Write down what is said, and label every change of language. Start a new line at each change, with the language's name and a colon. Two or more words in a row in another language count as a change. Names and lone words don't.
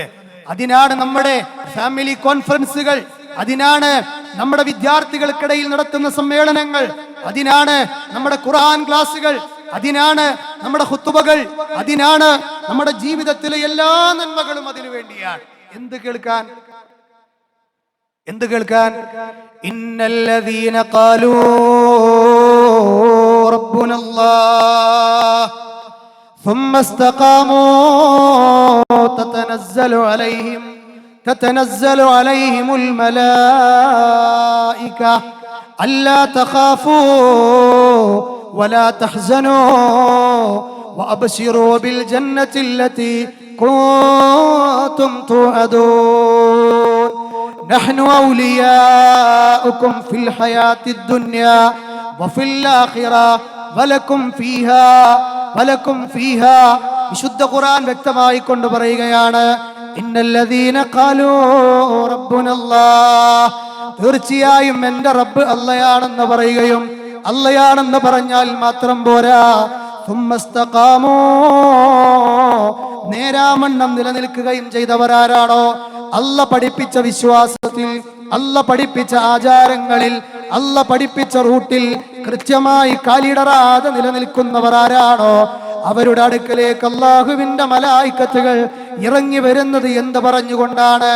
Malayalam: അതിനാണ് നമ്മുടെ ഫാമിലി കോൺഫറൻസുകൾ, അതിനാണ് നമ്മുടെ വിദ്യാർത്ഥികൾക്കിടയിൽ നടത്തുന്ന സമ്മേളനങ്ങൾ, അതിനാണ് നമ്മുടെ ഖുർആൻ ക്ലാസുകൾ, അതിനാണ് നമ്മുടെ ഖുതുബകൾ, അതിനാണ് നമ്മുടെ ജീവിതത്തിലെ എല്ലാ നന്മകളും അതിനു വേണ്ടിയാണ്. എന്ത് കേൾക്കാൻ?
Arabic: إن الذين قالوا ربنا الله ثم استقاموا تتنزل عليهم الملائكة ألا تخافوا ولا تحزنوا وأبشروا بالجنة التي كنتم توعدون نحن أولياؤكم في الحياة الدنيا وفي الآخرة ولكم
Malayalam: فيها വിശുദ്ധ ഖുർആൻ വ്യക്തമായി കൊണ്ട് പറയുകയാണ്,
Arabic: إن الذين قالوا ربنا الله,
Malayalam: തീർച്ചയായും എൻ്റെ റബ്ബ് അല്ലാഹയാണെന്ന് പറയുകയും, അല്ലാഹയാണെന്ന് പറഞ്ഞാൽ മാത്രം പോരാ, സുമ്മസ്തഖാമൂ, നേരാമണ്ണം നിലനിൽക്കുകയും ചെയ്തവരാരാണോ, അല്ല പഠിപ്പിച്ച വിശ്വാസത്തിൽ, അല്ല പഠിപ്പിച്ച ആചാരങ്ങളിൽ, അല്ല പഠിപ്പിച്ച റൂട്ടിൽ കൃത്യമായി കാലിടറാതെ നിലനിൽക്കുന്നവരാരാണോ അവരുടെ അടുക്കലേക്ക് അല്ലാഹുവിന്റെ മലായിക്കത്തുകൾ ഇറങ്ങി വരുന്നത് എന്ത് പറഞ്ഞുകൊണ്ടാണ്?